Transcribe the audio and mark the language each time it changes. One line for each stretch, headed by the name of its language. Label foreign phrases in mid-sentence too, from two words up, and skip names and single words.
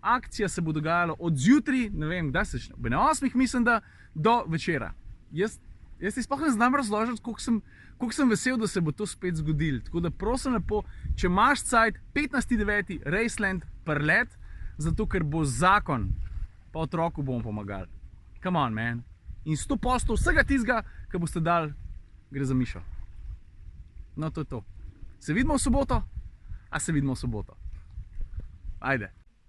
Slovenian: Akcija se bo dogajala od zjutraj, ne vem, kdaj se začne, ob 8, mislim, da do večera. Jaz ti sploh ne znam razložiti, koliko sem vesel, da se bo to spet zgodilo. Tako da prosim lepo, če imaš cajt, 15.9. Raceland prlet, zato ker bo zakon, pa otroku bomo pomagali.
English: Come on, man.
Slovenian: In 100% vsega tistega, ki boste dali, gre za Mišo. No, to je to. Se vidimo v soboto? A se vidimo v soboto? Ajde.